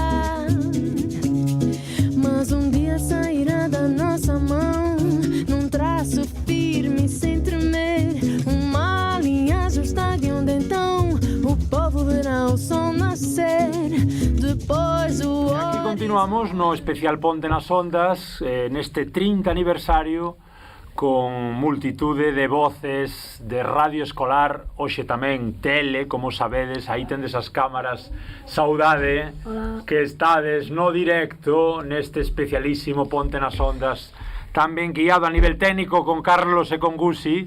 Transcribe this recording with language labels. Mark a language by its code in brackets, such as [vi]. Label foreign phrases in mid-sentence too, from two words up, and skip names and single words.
[pt] Mas um dia sairá da nossa mão, num traço firme sem tremer, uma linha justa de onde então o povo verá o sol nascer. Depois o [gl] E aquí continuamos no especial Ponte nas Ondas, neste 30 aniversario con multitude de voces de radio escolar, hoxe tamén tele, como sabedes, aí tendes as cámaras. Saudade. Hola. Que estades no directo neste especialísimo Ponte nas Ondas, tamén guiado a nivel técnico con Carlos e con Gusi.